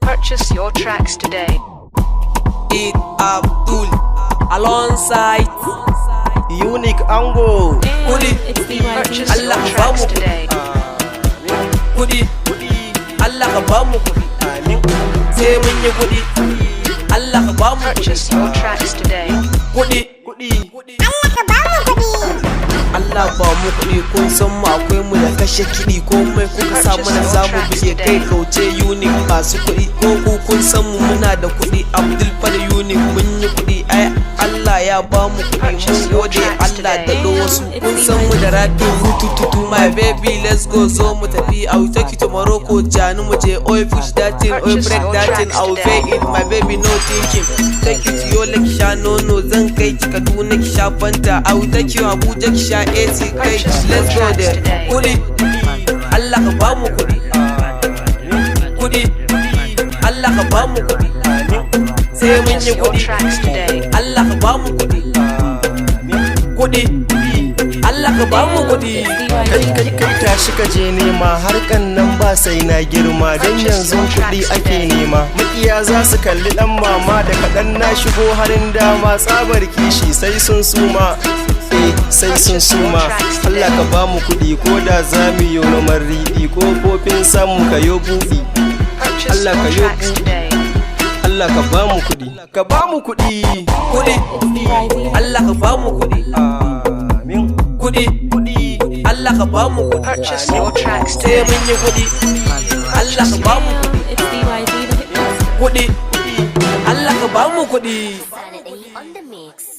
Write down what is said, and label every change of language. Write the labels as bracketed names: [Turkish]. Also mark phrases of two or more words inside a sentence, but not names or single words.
[English] Purchase your tracks today. Eid Abdul alongside Unique Ango. Kudi. It's D Y B. Purchase Allah your [Hausa] ka ba [English] tracks mu today. kudi. [Hausa] Allah ka ba mu kudi. Amin. Sai mun yi kudi. Allah ka ba mu kudi. [English] Purchase your tracks today. [Hausa] Kudi. Kudi. Allah ba mu kudi. Kun san mu akwai mu da kashe kiɗi. Komai kuka sa mana za mu buge kai kauce unique masu kuɗi. Ko ku kun san mu muna da kuɗi. Abdul Fal unique mun yi kuɗi. Ai Allah ya ba mu kuɗi. Mun gode Allah da ɗo wasu. Kun san mu da rapping rutututu. [English] My baby let's go [Hausa] zo mu tafi. [English] I will take you to Morocco. [Hausa] Jani mu je. [English] Oi push that thing. Oi break that thing. I will pay it. My baby no thinking. Take you to your lake [Hausa] sha nono. Zan kai ki Kaduna ki sha Fanta. [English] I will take you Abuja [Hausa] ki sha [English] A C. Kai let's go there. [Hausa] Kuɗi. Allah ka ba mu kuɗi. Kuɗi. Allah ka ba mu kuɗi. Sai mun yi [English] Purchase your [Hausa] kuɗi. [English] tracks today. [Hausa] Allah ka ba mu kuɗi. Kuɗi. Allah ka ba mu kuɗi. Kai, kai, kai, tashi ka je nema, harkan nan ba sai na girma, dan yanzu kuɗi ake nema. Maƙiya za su kalli ɗan mama da kaɗan na shigo harin dama, tsabar kishi sai sun suma. Eh, sai sun suma. Allah ka ba mu kuɗi, ko da za mu yi noman riɗi, ƙofofin samu ka yo buɗi. [English] Purchase Allah ka your yo tracks buɗi. today. [Hausa] Allah ka ba mu kuɗi. Ka ba mu kuɗi. Kuɗi. Allah ka ba mu kuɗi. Amin. Kuɗi. Kuɗi. Allah ka ba mu kuɗi. [English] Purchase your tracks [Hausa] Sai today. mun yi kuɗi. Allah ka ba mu kuɗi. [English] It's D Y B, the hit maker. [Hausa] Kuɗi. Allah ka ba mu kuɗi. [English] Saturday on the mix.